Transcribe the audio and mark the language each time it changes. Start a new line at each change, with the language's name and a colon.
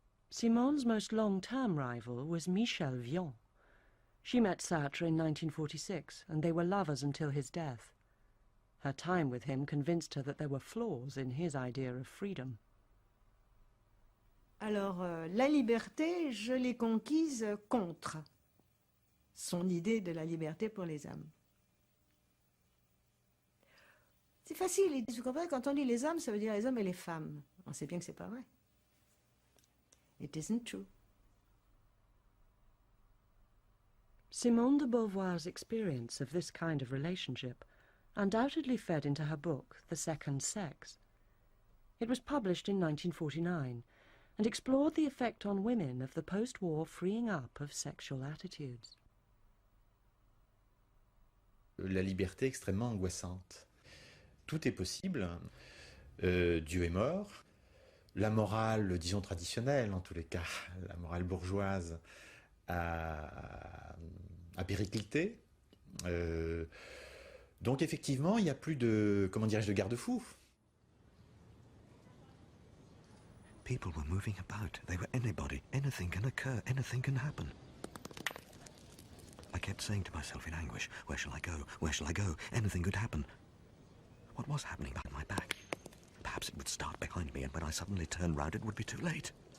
English: Simone's most long-term rival was Michel Vian. She met Sartre in 1946, and they were lovers until his death. Her time with him convinced her that there were flaws in his idea of freedom.
French: Alors, la liberté, je l'ai conquise contre son idée de la liberté pour les hommes. C'est facile, vous comprenez, quand on dit les hommes, ça veut dire les hommes et les femmes. On sait bien que c'est pas vrai.
English: It isn't true. Simone de Beauvoir's experience of this kind of relationship undoubtedly fed into her book, The Second Sex. It was published in 1949 and explored the effect on women of the post-war freeing up of sexual attitudes.
French: La liberté extrêmement angoissante. Tout est possible. Dieu est mort. La morale, disons traditionnelle en tous les cas, la morale bourgeoise a périclité. Donc effectivement, il n'y a plus de, comment dirais-je, de garde-fous.
English: People were moving about. They were anybody. Anything can occur. Anything can happen. I kept saying to myself in anguish, where shall I go? Where shall I go? Anything could happen. What was happening behind my back? Perhaps it would start behind me, and when I suddenly turned round, it would be too late.